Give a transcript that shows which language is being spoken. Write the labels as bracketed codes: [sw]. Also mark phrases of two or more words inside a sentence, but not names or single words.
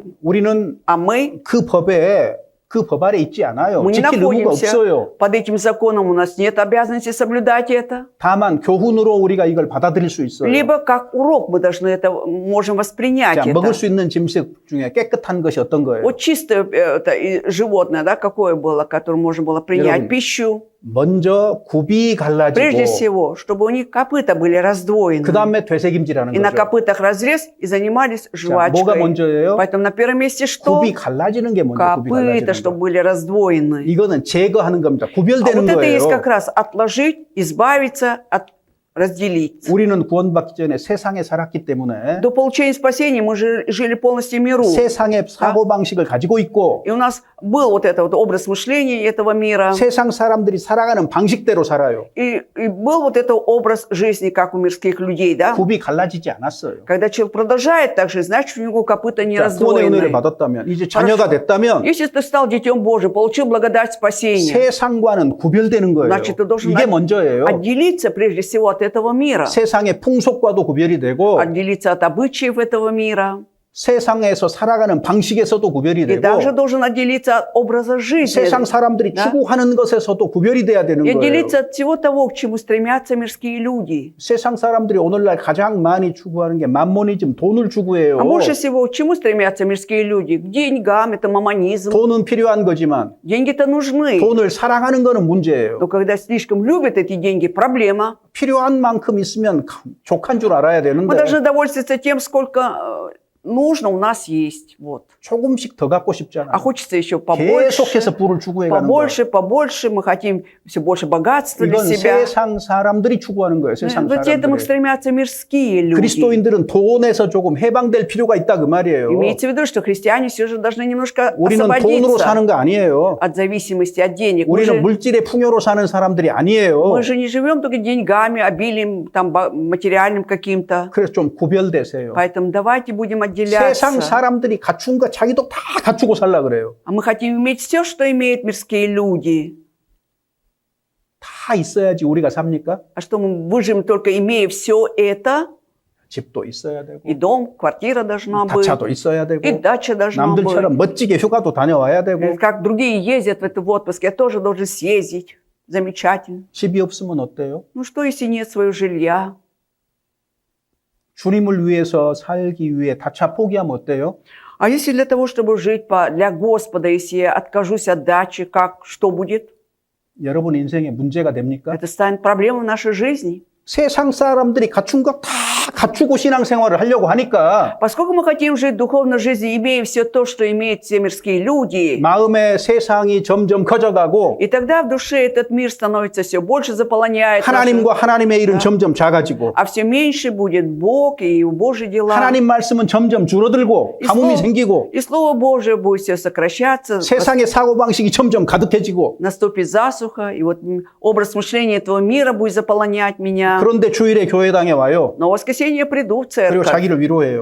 [ko] 우리는 [ru] А мы [ko] 그 법 아래 있지 않아요. [ru] не [ko] 지킬 의무가 [ru] находимся [ko] 없어요. [ru] под этим законом, у нас нет обязанности соблюдать это. [ko] 다만 교훈으로 우리가 이걸 받아들일 수 있어요. [ru] Либо как урок мы должны это, можем воспринять [ko] 자, 먹을 [ru] это. [ko] 수 있는 짐승 중에 깨끗한 것이 어떤 거예요? [ru] Вот чистое это, животное, да, какое было, которое можно было принять [ko] 여러분, [ru] пищу. [ko] 먼저 굽이 [ru] Прежде [ko] 갈라지고 [ru] всего, чтобы у них копыта были раздвоены. [ko] 그 다음에 되새김질하는 [ru] И на [ko] 거죠. [ru] копытах разрез и занимались [ko] 자, 뭐가 [ru] жвачкой. [ko] 먼저예요? [ru] Поэтому на первом месте что? [ko] 굽이 갈라지는 게 먼저 굽이 [ru] Копыта, [ko] 갈라지는 [ru] чтобы [ko] 거. [ru] были раздвоены. [ko] 이거는 제거하는 겁니다. [ru] А [ko] 구별되는 [ru] вот это [ko] 거예요. [ru] есть как раз отложить, избавиться, разделить. [ko] 우리는 구원받기 전에 세상에 살았기 때문에 [ru] До получения спасения мы жили полностью в миру. [ko] 세상의 사고방식을 가지고 있고 [ru] И у нас был вот этот вот образ мышления этого мира. [ko] 세상 사람들이 살아가는 방식대로 살아요. [ru] И был вот этот образ жизни, как у мирских людей, да? [ko] 굽이 갈라지지 않았어요. [ru] Когда человек продолжает так же, значит, у него копыта не [ko] 자, 구원의 은혜를 [ru] раздвоены. [ko] 받았다면 이제 자녀가 됐다면 [ru] Если ты стал детем Божьим, получил благодать спасения, [ko] 세상과는 구별되는 거예요. [ru] значит, ты должен [ko] 이게 먼저예요. [ru] отделиться прежде всего от этого мира. [ko] 세상의 풍속과도 구별이 되고 [ru] Отделиться от обычаев этого мира. [ko] 세상에서 살아가는 방식에서도 구별이 [ru] И [ko] 되고 [ru] также должен отделиться от образа жизни. [ko] 세상 사람들이 [ru] Да? [ko] 추구하는 것에서도 구별이 돼야 되는 [ru] И [ko] 거예요. [ru] отделиться от всего того, к чему стремятся мирские люди. [ko] 세상 사람들이 오늘날 가장 많이 추구하는 게 맘모니즘, 돈을 추구해요. [ru] А больше всего, к чему стремятся мирские люди? К деньгам, это мамонизм. [ko] 돈은 필요한 거지만 [ru] Деньги-то нужны. [ko] 돈을 사랑하는 거는 문제예요. [ru] Но когда слишком любят эти деньги, проблема. [ko] 필요한 만큼 있으면 족한 줄 알아야 [ru] Мы [ko] 되는데 [ru] должны довольствоваться тем, сколько нужно, у нас есть. Вот. [ko] 조금씩 더 갖고 싶잖아요. [ru] А хочется еще побольше, 계속해서 부를 추구해 가는 거예요. побольше, побольше. Мы хотим все больше богатства для [ko] 이건 [ru] себя. [ko] 세상 사람들이 추구하는 거예요. 세상 [ru] Вот к этому [ko] 사람들이. [ru] стремятся мирские люди. [ko] 그리스도인들은 돈에서 조금 해방될 필요가 있다 그 말이에요. [ru] Имеется в виду, что христиане все же должны немножко [ko] 우리는 돈으로 [ru] освободиться [ko] 사는 거 아니에요. [ru] от зависимости от денег. Мы [ko] 우리는 [ru] же, [ko] 물질의 풍요로 사는 사람들이 아니에요. [ru] мы же не живем только деньгами, обилием там, материальным каким-то. [ko] 그래서 좀 구별되세요. [ru] Поэтому давайте будем [ko] 세상 [ru] отделяться. [ko] 사람들이 갖춘 거 자기도 다 갖추고 살라 그래요. [ru] А мы хотим иметь все, что имеют мирские люди. [ko] 다 있어야지 우리가 삽니까? [ru] А что мы выживем только имея все это? [ko] 집도 있어야 되고 [ru] И дом, квартира должна быть, [ko] 다차도 있어야 되고 [ru] и дача должна быть. [ko] 남들처럼 멋지게 휴가도 다녀와야 되고 [ru] Как другие ездят в это в отпуск, я тоже должен съездить. Замечательно. [ko] 집이 없으면 어때요? [ru] Ну что, если нет своего жилья? [ko] 주님을 위해서 살기 위해 다차 포기하면 어때요? [ru] А если для того, чтобы жить для Господа, если я откажусь от дачи, что будет? [ko] 여러분 인생에 문제가 됩니까? [ru] Это станет проблемой в нашей жизни. [ko] 세상 사람들이 갖춘 거 다 갖추고 신앙생활을 하려고 하니까 [ru] Поскольку мы хотим жить духовной жизнью, имея все то, что имеют все мирские люди, [ko] 마음의 세상이 점점 커져가고 [ru] и тогда в душе этот мир становится все больше заполоняет, [ko] 하나님과 하나님의 일은 점점 작아지고 [ru] а все меньше будет Бог и Божьи дела. [ko] 하나님 말씀은 점점 줄어들고 가뭄이 생기고 [ru] И Слово Божие будет все сокращаться, [ko] 세상의 사고방식이 점점 가득해지고 [ru] наступит засуха, и вот образ мышления этого мира будет заполонять меня. [ko] 그런데 주일에 교회당에 와요. [ru] Но в воскресенье я приду в [ko] 그리고 [ru] церковь [ko] 자기를 위로해요.